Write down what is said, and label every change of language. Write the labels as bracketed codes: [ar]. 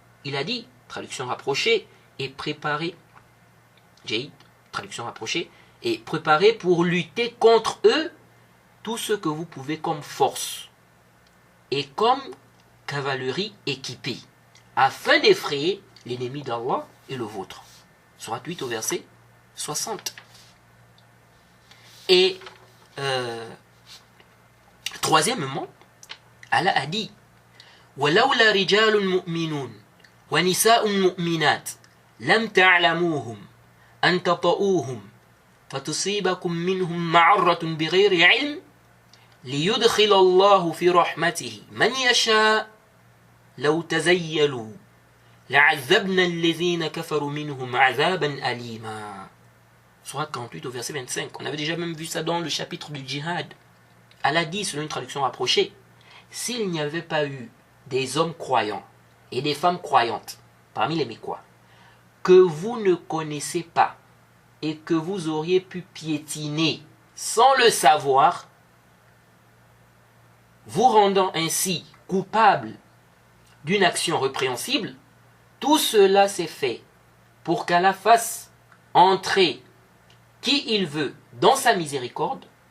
[fr] Il a dit, traduction rapprochée, et préparer, traduction rapprochée, et préparer pour lutter contre eux tout ce que vous pouvez comme force et comme cavalerie équipée, afin d'effrayer l'ennemi d'Allah et le vôtre. Sourate 8 au verset 60. [ar] Et troisièmement, Allah a dit وَلَوْلَا رِجَالٌ مُؤْمِنُونَ وَنِسَاءٌ مُؤْمِنَاتٌ لَمْ تَعْلَمُوهُمْ أَنْ تَطَئُوهُمْ فَتُصِيبَكُمْ مِنْهُمْ مَعَرَّةٌ بِغَيْرِ عِلْمٍ لِيُدْخِلَ اللَّهُ فِي رَحْمَتِهِ مَنْ يَشَاءُ لَوْ تَزَيَّلُوا لَعَذَّبْنَا الَّذِينَ كَفَرُوا مِنْهُمْ عَذَابًا أَلِيمًا. [fr] Sourate 48 au verset 25. On avait déjà même vu ça dans le chapitre du djihad. Allah dit, selon une traduction rapprochée, s'il n'y avait pas eu des hommes croyants et des femmes croyantes parmi les Mécois, que vous ne connaissez pas et que vous auriez pu piétiner sans le savoir, vous rendant ainsi coupable d'une action répréhensible, tout cela s'est fait pour qu'Allah fasse entrer qui il veut dans sa miséricorde.